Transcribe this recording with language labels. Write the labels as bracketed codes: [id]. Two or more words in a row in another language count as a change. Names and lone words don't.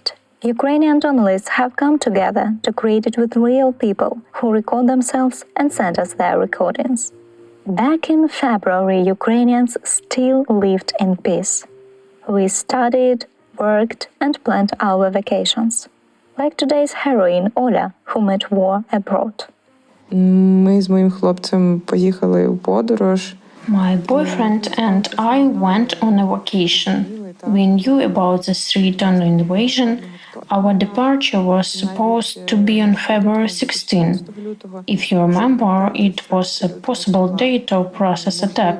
[en] Ukrainian journalists have come together to create it with real people who record themselves and send us their recordings. Back in February, Ukrainians still lived in peace. We studied, worked, and planned our vacations. Like today's heroine Ola, who met war abroad. [uk] Ми з моїм хлопцем поїхали у подорож. [en] My boyfriend and I went on a vacation. We knew about the three-ton invasion. Our departure was supposed to be on February 16. If you remember, it was a possible date of Russia's attack.